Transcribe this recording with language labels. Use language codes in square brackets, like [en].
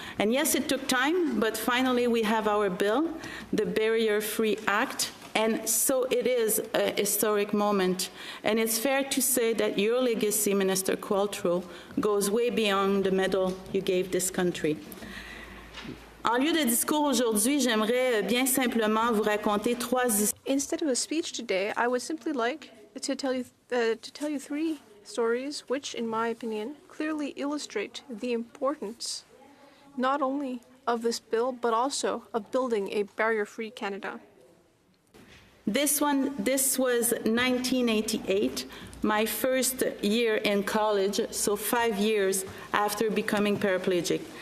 [en] And yes, it took time, but finally we have our bill, the Barrier-Free Act, and so it is a historic moment. And it's fair to say that your legacy, Minister Qualtrough, goes way beyond the medal you gave this country. [fr] En lieu de discours aujourd'hui, j'aimerais bien simplement vous raconter trois histoires. [en] Instead of a speech today, I would simply like to tell you three stories which, in my opinion, clearly illustrate the importance not only of this bill, but also of building a barrier-free Canada. This was 1988, my first year in college, so 5 years after becoming paraplegic.